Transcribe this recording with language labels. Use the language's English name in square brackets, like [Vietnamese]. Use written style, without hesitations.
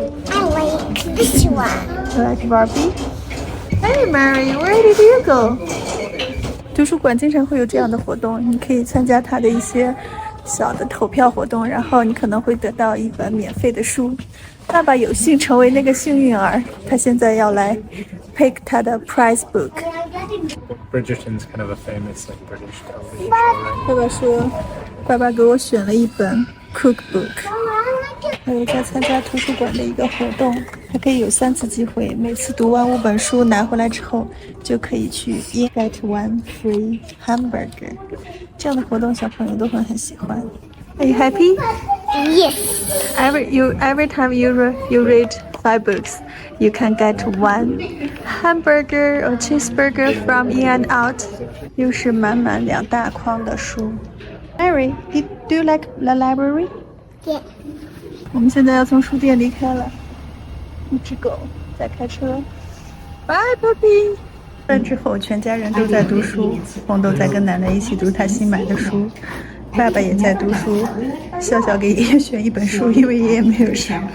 [English] I like this one. You like Barbie? Hey Mary, where did you go? [Chinese] 图书馆经常会有这样的活动，你可以参加它的一些小的投票活动，然后你可能会得到一本免费的书。爸爸有幸成为那个幸运儿，他现在要来 pick 他的 prize book。 [English] Bridgerton's kind of a famous like British television show, right? [Chinese] 爸爸说，爸爸给我选了一本 cookbook。还有在参加图书馆的一个活动，还可以有3次机会，每次读完5本书拿回来之后，就可以去 [English] get one free hamburger。 [Chinese] 这样的活动小朋友都会很喜欢。 [English] Are you happy? Yes. Every time you read 5 books, you can get one hamburger or cheeseburger from In and Out。 [Chinese] 又是满满2大筐的书。 [English] Mary, do you like the library? Yeah. [Chinese] 我们现在要从书店离开了，一只狗在开车。 [English] Bye, puppy。 [Chinese] 饭之后，全家人都在读书，红豆在跟奶奶一起读她新买的书，爸爸也在读书。笑笑给爷爷选一本书，因为爷爷没有书。